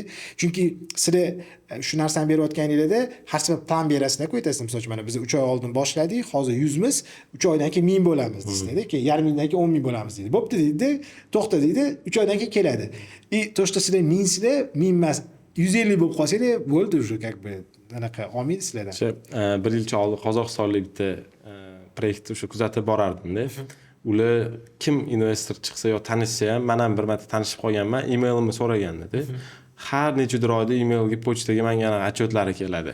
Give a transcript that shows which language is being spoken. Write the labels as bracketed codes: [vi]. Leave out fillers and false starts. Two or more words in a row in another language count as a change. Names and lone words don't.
[uz] Chunki sizlar shu narsani berayotganingizda har safar plan berasizlar-ku, aytasiz, misol uchun mana biz 3 oy oldin boshladik, hozir 100 miz, 3 oydan keyin 1000 bo'lamiz deysizlar, keyin yarim yildan keyin 10 ming bo'lamiz deydi. Bo'pti deydi, to'xta deydi, 3 oydan keyin keladi. [ru] To, что [uz] sizlar 1000 sizlar, 1000 emas, 150 bo'lib qolsanglar, bo'ldi [ru] уже как бы [uz] anaqa olmaydi sizlardan. Bir yilcha oldin Qozog'istonlik bitta proyektni o'sha kuzatib borardim-da. Ular kim investor chiqsa yo tanishsa ham, men ham bir marta tanishib qolganman, emailni so'raganda-da. Har necha oyda emailga, pochtaga menga отчеtlari keladi.